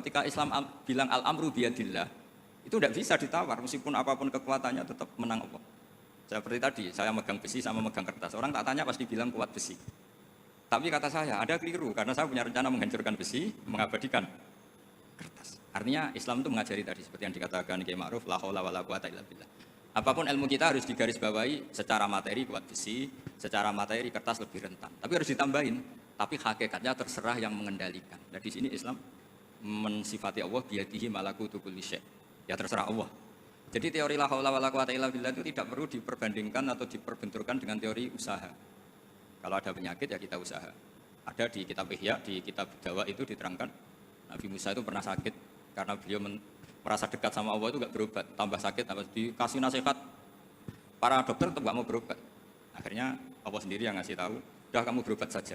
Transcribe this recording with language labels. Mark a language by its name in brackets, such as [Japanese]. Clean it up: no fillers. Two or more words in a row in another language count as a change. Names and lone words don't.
[Indonesian] Ketika Islam bilang [Arabic] الأمر بيد الله, [Indonesian] itu tidak bisa ditawar. Meskipun apapun kekuatannya tetap menang Allah. Seperti tadi, saya megang besi sama megang kertas. Orang tak tanya pasti bilang kuat besi. Tapi kata saya, ada keliru. Karena saya punya rencana menghancurkan besi, mengabadikan kertas. Artinya Islam itu mengajari tadi, seperti yang dikatakan Kiai Ma'ruf, [Arabic] لا حول ولا قوة إلا بالله. [Indonesian] Apapun ilmu kita harus digarisbawahi secara materi kuat besi, secara materi kertas lebih rentan. Tapi harus ditambahin. Tapi hakikatnya terserah yang mengendalikan. Nah di sini Islam mensifati Allah [Arabic] بيده ملكوت كل شيء'. [Indonesian] Ya terserah Allah. Jadi teori [Arabic] لا حول ولا قوة إلا بالله [Indonesian] itu tidak perlu diperbandingkan atau diperbenturkan dengan teori usaha. Kalau ada penyakit ya kita usaha. Ada di kitab Ihya, di kitab Dawa itu diterangkan Nabi Musa itu pernah sakit karena beliau merasa dekat sama Allah itu enggak berobat, tambah sakit, tambah dikasih nasihat. Para dokter tetap enggak mau berobat. Akhirnya Allah sendiri yang ngasih tahu, "Udah kamu berobat saja.